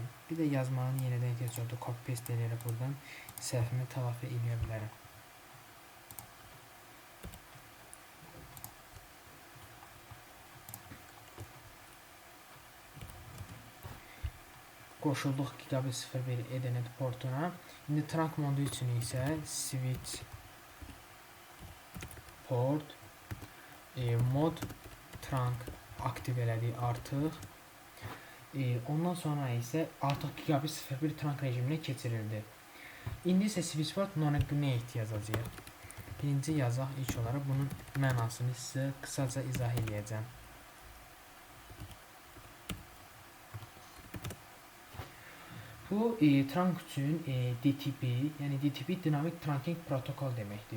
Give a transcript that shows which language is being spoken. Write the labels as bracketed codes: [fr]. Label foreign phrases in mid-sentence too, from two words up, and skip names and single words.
[az] Bir də yazmanın yenidən ehtiyac oldu. [en] Copy paste [az] edərək buradan səhvimi telafi edə bilərəm. Qoşulduq Gigabit 01 Ethernet portuna. İndi trunk modu üçün isə [en] switch port [az] mod trunk aktiv elədik artıq. Ondan sonra isə artıq Gigabit 01 trunk rejiminə keçirildi. İndi isə [en] switch port non-ignite [az] yazacağıq. Birinci yazaq ilk olaraq bunun mənasını sizə qısaca izah edəcəm. Bu trunk üçün DTP, yəni DTP Dynamic Trunking Protocol deməkdir.